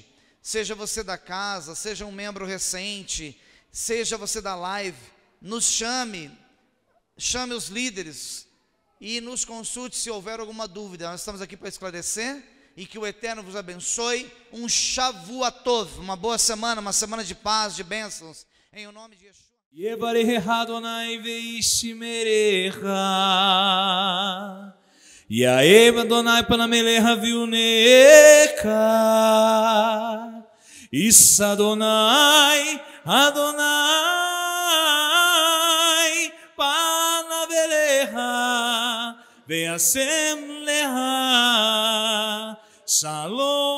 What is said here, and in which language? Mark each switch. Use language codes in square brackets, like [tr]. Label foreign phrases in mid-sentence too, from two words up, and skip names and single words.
[pt] Seja você da casa, seja um membro recente, seja você da live, nos chame os líderes e nos consulte se houver alguma dúvida. Nós estamos aqui para esclarecer, e que o Eterno vos abençoe. Um [he] שבועות טוב, [pt] uma boa semana, uma semana de paz, de bênçãos, em o nome de Yeshua. [he] יברך אדוני וישמרך, יאהב אדוני פניו אליך ויונקה, יישא אדוני פניו אליך וישם לך שלום.